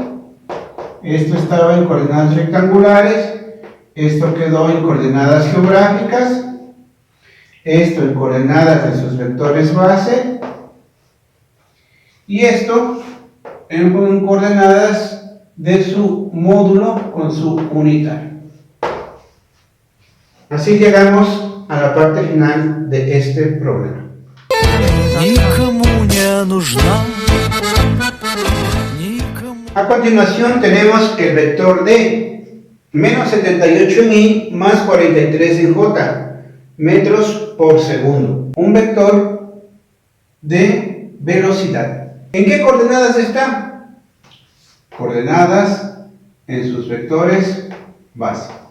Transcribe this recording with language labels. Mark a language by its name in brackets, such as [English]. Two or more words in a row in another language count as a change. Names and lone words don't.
[Spanish] Esto estaba en coordenadas rectangulares, esto quedó en coordenadas geográficas, esto en coordenadas de sus vectores base, y esto en coordenadas de su módulo con su unitario. Así llegamos a la parte final de este problema. [Russian] Никому не нужна. Никому. [Spanish] A continuación tenemos el vector D, menos 78 en Y más 43 en J, metros por segundo. Un vector de velocidad. ¿En qué coordenadas está? Coordenadas en sus vectores base.